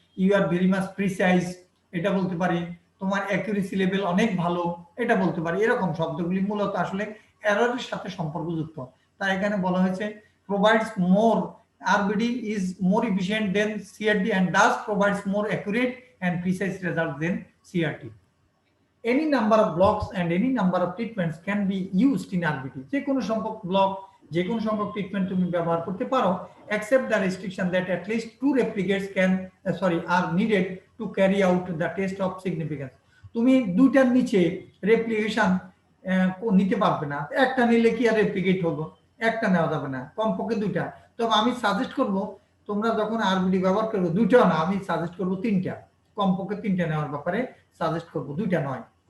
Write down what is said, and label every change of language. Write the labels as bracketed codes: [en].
[bn] You are very much precise, এটা বলতে পারি। তোমার অ্যাকুরেসি লেভেল অনেক ভালো, এটা বলতে পারি। এরকম শব্দগুলি মূলত আসলে এররের সাথে সম্পর্কযুক্ত। তাই এখানে বলা হয়েছে [en] Provides more, RBD is more efficient than CRT and thus provides more accurate and precise results than CRT. Any number of blocks and any number of treatments can be used in RBD. [bn] যে কোনো সংখ্যক block, যে কোনো সংখ্যক treatment তুমি ব্যবহার করতে পারো, [en] except the restriction that at least 2 replicates are needed to carry out the test of significance. [bn] তুমি দুইটার নিচে রেপ্লিকেশন নিতে পারবে না, একটা নিলে কি আর রেপ্লিকেট হলো, একটা নেওয়া যাবে না, কমপক্ষে দুইটা। তবে আমি সাজেস্ট করব তোমরা যখন আরবিডি ব্যবহার করবে দুইটাও না, আমি সাজেস্ট করব তিনটা, কমপক্ষে তিনটা নেওয়ার ব্যাপারে সাজেস্ট করব, দুইটা নয়।